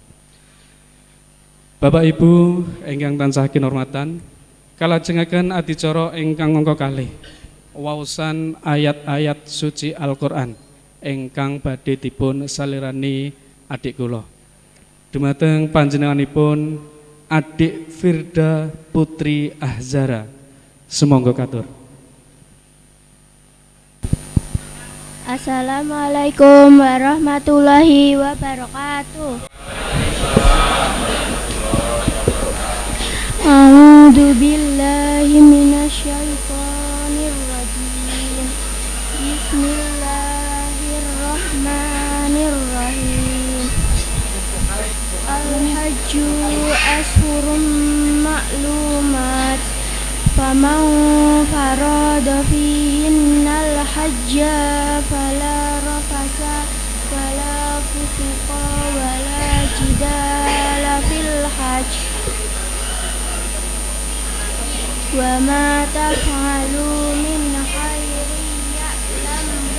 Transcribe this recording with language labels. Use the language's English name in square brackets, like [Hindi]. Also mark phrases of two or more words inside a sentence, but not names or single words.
[Javanese] Bapak Ibu ingkang tansah kinurmatan, kalajengaken adicara ingkang angka kalih waosan ayat-ayat suci Al-Qur'an ingkang badhe dipun salirani adik kula. Dumateng panjenenganipun Adik Firda Putri Ahzara. Sumangga katur. [Arabic] السلام عليكم ورحمة الله وبركاته. أعوذ بالله من الشيطان الرجيم. Bismillahirrahmanirrahim. الحج أشهر معلومات. فمن فرض فيهن الحج فلا رفث ولا فسوق ولا جدال في الحج. وما تفعلوا من خير يعلمه